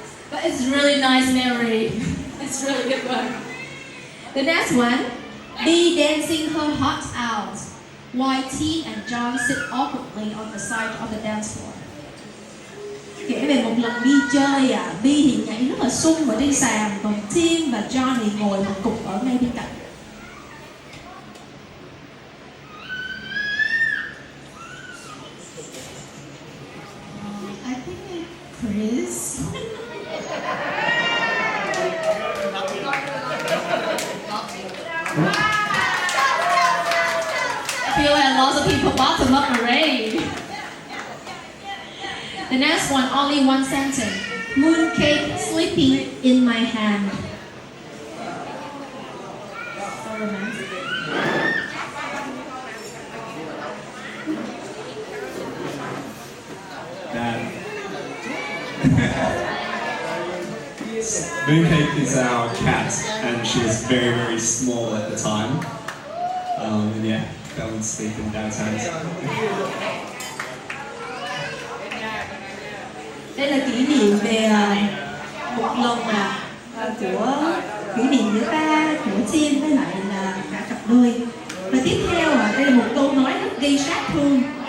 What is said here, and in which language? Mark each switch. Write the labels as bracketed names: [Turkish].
[English] But it's really nice memory. It's really good one. The next one, B dancing her heart out, while Tim and John sit awkwardly on the side of the dance floor. [Vietnamese] Kể về một lần đi chơi Bi thì nhảy rất là sung ở trên sàn, còn Tim và John thì ngồi một cục ở ngay bên cạnh. [English] I think Chris. I feel like lots of people bottom up already. The next one, only one sentence. Mooncake sleeping in my hand. So romantic. Dad. Mooncake is our cat, and she was very, very small at the time. And yeah, fell asleep in Dad's hands. [Vietnamese] Đây là kỷ niệm về một lần của kỷ niệm giữa ta, của Tim với lại là cả cặp đôi. Và tiếp theo đây là một câu nói rất gây sát thương.